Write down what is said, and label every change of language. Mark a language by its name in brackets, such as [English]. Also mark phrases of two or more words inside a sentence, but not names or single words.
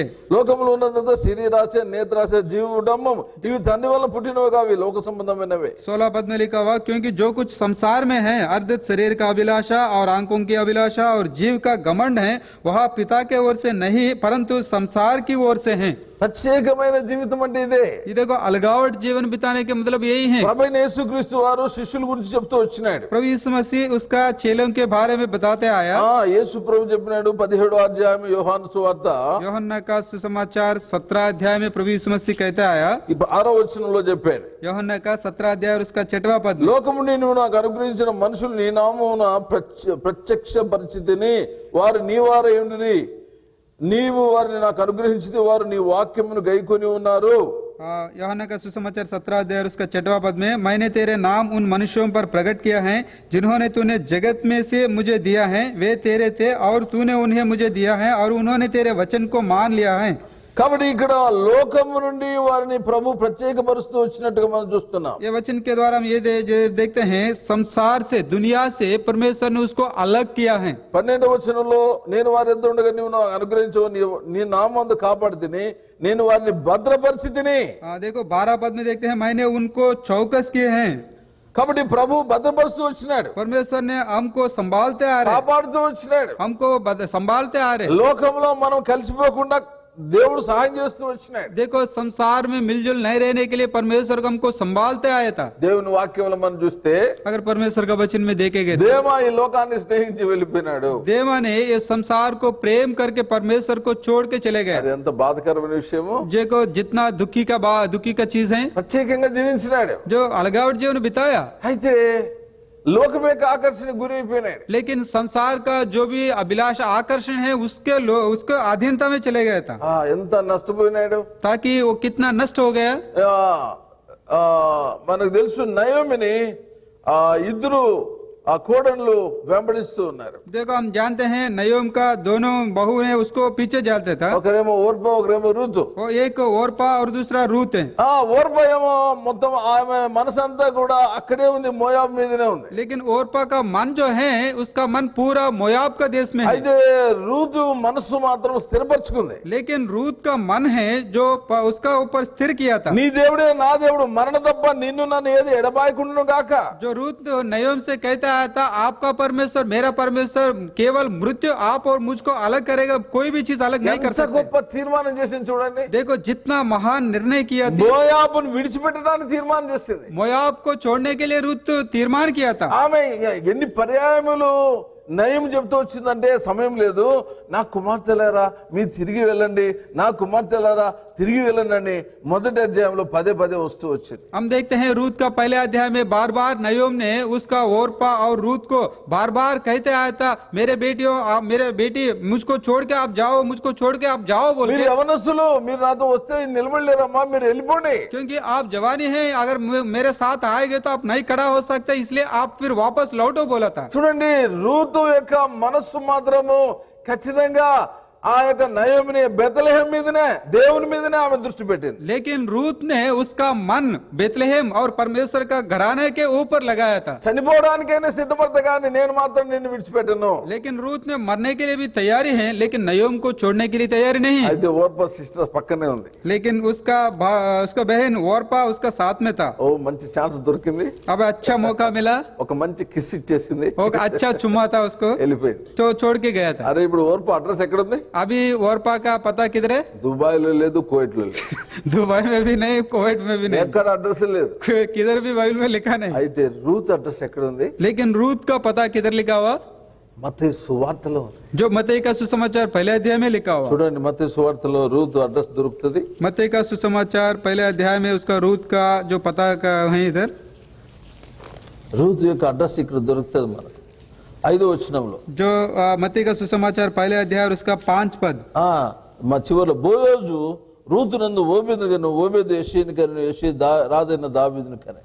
[Telugu] లోకంలో ఉన్నదంతా శరీరాశ, నేత్రాశ, జీవడంబం, ఇవి తండ్రి వల్ల పుట్టినవి కావు, లోక సంబంధమైనవే. [Hindi] 16 पद में लिखा हुआ, क्योंकि जो कुछ संसार में है, अर्धित शरीर का अभिलाषा और आंखों की अभिलाषा और जीव का घमंड है, वह पिता के ओर से नहीं परंतु संसार की ओर से है। [Telugu] ప్రత్యేకమైన జీవితం అంటే ఇదే. [Hindi] ये देखो अलगावट जीवन बिताने के मतलब यही है। [Telugu] ప్రభువైన యేసుక్రీస్తు వారు శిష్యుల గురించి చెప్తూ వచ్చినాడు. [Hindi] प्रभु यीशु मसीह उसका चेलों के बारे में बताते आया। [Telugu] యేసు ప్రభు చెప్పినాడు 17వ అధ్యాయం యోహాను సువార్త [Hindi] यूहन्ना का सुसमाचार 17 अध्याय में प्रभु यीशु मसीह कहते आया। [Telugu] 6వ వచనంలో చెప్పాడు, [Hindi] यूहन्ना का 17 अध्याय और उसका 6वां पद में, [Telugu] లోకము నుండి నువ్వు నాకు అనుగ్రహించిన మనుషులు నీ నామమున ప్రత్యక్ష పరిచితిని, వారు నీ వారై ఉండిరి. నీవు వారిని నాకు అనుగ్రహించితే వారు నీ వాక్యమును గైకొని ఉన్నారు. [Hindi] यूहन्ना का सुसमाचार 17 अध्याय और उसका 6वां पद में, मैंने तेरे नाम उन मनुष्यों पर प्रकट किया है जिन्होंने तूने जगत में से मुझे दिया है, वे तेरे थे और तूने उन्हें मुझे दिया है और उन्होंने तेरे वचन को मान लिया है। [Telugu] కాబట్టి ఇక్కడ లోకము నుండి వారిని ప్రభు ప్రత్యేకపరుస్తూ వచ్చినట్టుగా మనం చూస్తున్నాం. [Hindi] ये वचन के द्वारा हम ये देखते हैं, संसार से, दुनिया से परमेश्वर ने उसको अलग किया है। [Telugu] 12వ వచనంలో, నేను వారి యొద్ద ఉండగా నీవు నాకు అనుగ్రహించవు, నీ నామందు కాపాడితిని, నేను వారిని భద్రపరిచితిని. [Hindi] देखो 12 पद में देखते हैं, मैंने उनको चौकस किए हैं। [Telugu] కాబట్టి ప్రభు భద్రపరుస్తూ వచ్చినాడు, [Hindi] परमेश्वर ने हमको संभालते आ रहे, [Telugu] కాపాడుతూ వచ్చినాడు. [Hindi] हमको संभालते आ रहे। [Telugu] లోకంలో మనం కలిసిపోకుండా దేవుడు సహాయం చేస్తూ వచ్చినాడు. [Hindi] देखो संसार में मिलजुल नहीं रहने के लिए परमेश्वर को हमको संभालते आया था। [Telugu] దేవుని వాక్యంలో మనం చూస్తే [Hindi] अगर परमेश्वर का वचन में देखेंगे, [Telugu] దేవా ఈ లోకాన్ని స్నేహించి వెళ్ళిపోయినాడు. [Hindi] देवा ने इस संसार को प्रेम करके परमेश्वर को छोड़ के चले गए। [Telugu] అది ఎంత బాధకరమైన విషయము. [Hindi] देखो जितना दुखी का चीज है, [Telugu] ప్రత్యేకంగా జీవించినాడు. [Hindi] जो अलगावट जीवन बिताया, [Telugu] అయితే లోకం యొక్క ఆకర్షణ గురైపోయినాడు. [Hindi] लेकिन संसार का जो भी अभिलाष आकर्षण है उसके अधीनता में चले गया था। [Telugu] ఎంత నష్టపోయినాడు. [Hindi] ताकि वो कितना नष्ट हो गया। [Telugu] మనకు తెలుసు నయోమిని ఇద్దరు ఆ కోడన్లు వెంబడిస్తూ ఉన్నారు. [Hindi] देखो हम जानते हैं नयोम का दोनों बहू ने उसको पीछे जाते था। [Telugu] ఒకరేమో ఓర్పా, ఒకరేమో రూతు. [Hindi] वो एक ओरपा और दूसरा रूत है। [Telugu] ఓర్పా ఏమో మొత్తం ఆమె మనసంతా కూడా అక్కడే ఉంది, మోయాబ్ మీదనే ఉంది. [Hindi] लेकिन ओरपा का मन जो है उसका मन पूरा मोयाब का देश में है। [Telugu] అయితే రూతు మనస్సు మాత్రం స్థిరపరచుకుంది. [Hindi] लेकिन रूत का मन है जो उसका ऊपर स्थिर किया था। [Telugu] నీ దేవుడే నా దేవుడు, మరణ తప్ప నిన్ను నన్ను ఏది ఎడబాయకుండును గాక. [Hindi] जो रूत नयोम से कहता था, आपका परमेश्वर मेरा परमेश्वर केवल मृत्यु आप और मुझको अलग करेगा, कोई भी चीज अलग नहीं कर [Telugu] ఎంత [Hindi] सकते। [Telugu] గొప్ప తీర్మానం చేసింది చూడండి. [Hindi] देखो जितना महान निर्णय किया था, [Telugu] మోయాబును విడిచిపెట్టడానికి తీర్మానం చేసింది. [Hindi] मोयाब को छोड़ने के लिए रूत तीर्मान किया था। [Telugu] ఆమె ఎన్ని పర్యాయములు నయం చెబుతూ వచ్చిందంటే సమయం లేదు. నా కుమార్తెలారా మీరు తిరిగి వెళ్ళండి, నా కుమార్తెలారా తిరిగి వెళ్ళండి మొదటి అధ్యాయంలో పదే పదే వస్తూ వచ్చింది. [Hindi] हम देखते हैं रूत का पहले अध्याय में बार बार नयोम ने उसका ओरपा और रूत को बार बार कहते आया था, मेरे बेटियों आप मेरे बेटी मुझको छोड़ के आप जाओ, मुझको छोड़ के आप जाओ बोल [Telugu] మీరు [Hindi] के। [Telugu] యవనస్తులు మీరు నాతో వస్తే నిలబడలేరమ్మా, మీరు వెళ్ళిపోండి. [Hindi] क्योंकि आप जवानी हैं, अगर मेरे साथ आएंगे तो आप नहीं खड़ा हो सकते, इसलिए आप फिर वापस लौटो बोला था। [Telugu] చూడండి రూతు యొక్క మనస్సు మాత్రము ఖచ్చితంగా ఆ యొక్క నయోమిని బెత్లెహేం మీదనే దేవుని మీదనే ఆమె దృష్టి పెట్టింది. [Hindi] लेकिन रूत ने उसका मन बेतलेहम और परमेश्वर का घराने के ऊपर लगाया था। [Telugu] చనిపోవడానికైనా సిద్ధపడతా కానీ నేను మాత్రం నిన్ను విడిచిపెట్టను. [Hindi] लेकिन रूत ने मरने के लिए भी तैयारी है, लेकिन नयोम को छोड़ने के लिए तैयारी नहीं है। [Telugu] అయితే ఓర్పా సిస్టర్ పక్కనే ఉంది. [Hindi] लेकिन उसका बहन ओरपा उसका साथ में था। [Telugu] ఓ మంచి ఛాన్స్ దొరికింది, [Hindi] अब अच्छा मौका मिला, [Telugu] ఒక మంచి కిస్ ఇచ్చేసింది, [Hindi] वो अच्छा चुम्मा था उसको, [Telugu] వెళ్ళిపోయింది. [Hindi] तो छोड़ के गया था। [Telugu] అరే ఇప్పుడు ఓర్పా అడ్రస్ ఎక్కడ ఉంది? [Hindi] अभी ओरपा का पता किधर है? [Telugu] దుబాయ్ లో లేదు, కువైట్ లో లేదు, [Hindi] दुबई में भी नहीं, कुवैत में भी नहीं, [Telugu] ఎక్కడ అడ్రస్ లేదు. [Hindi] किधर भी बाइबल में लिखा नहीं। [Telugu] అయితే రూత్ అడ్రస్ ఎక్కడ ఉంది? [Hindi] लेकिन रूत का पता किधर लिखा हुआ? [Telugu] మత్తయి సువార్తలో ఉంది. [Hindi] जो मत्ती का सुसमाचार पहले अध्याय में लिखा हुआ। [Telugu] చూడండి మత్తయి సువార్తలో రూత్ అడ్రస్ దొరుకుతుంది. [Hindi] मत्ती का सुसमाचार पहले अध्याय में उसका रूत का जो पता का है इधर। [Telugu] రూత్ యొక్క అడ్రస్ ఇక్కడ దొరుకుతుంది మనకు 5వ వచనంలో. [Hindi] जो मत्ती का सुसमाचार पहले अध्याय और उसका 5 पद। [Telugu] మా చివరిలో బోయోజు రూతు నందు ఓబేదు కను, ఓబేదు యెషీని కను, యెషీ రాజైన దావీదుని కను.